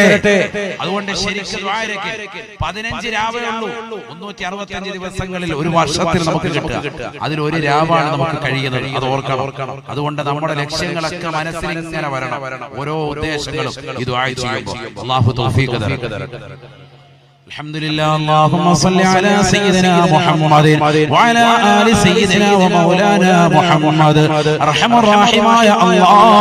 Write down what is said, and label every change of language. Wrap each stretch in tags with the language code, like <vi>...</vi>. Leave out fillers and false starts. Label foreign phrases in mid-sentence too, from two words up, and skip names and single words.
<ml>അതുകൊണ്ട് ശരിക്കും ദുആ ഇരക്ക് 15 രാവേ ഉള്ളൂ. 365 ദിവസങ്ങളിൽ ഒരു വർഷത്തിൽ നമുക്ക് കിട്ടുക. അതിൽ ഒരു രാവാണ് നമുക്ക് കഴിയുന്നത്. അത് ഓർക്കണം. അതുകൊണ്ട് നമ്മുടെ ലക്ഷ്യങ്ങളൊക്കെ മനസ്സിൽ ഇങ്ങനെ വരണം. ഓരോ ഉദ്ദേശങ്ങളും ഈ ദുആ ചെയ്യുമ്പോൾ അല്ലാഹു തൗഫീഖ് തരട്ടെ.</ml> <ar>الحمد لله. اللهم صل على سيدنا محمد وعلى آل سيدنا ومولانا محمد. أرحم الراحمين يا الله.</ar>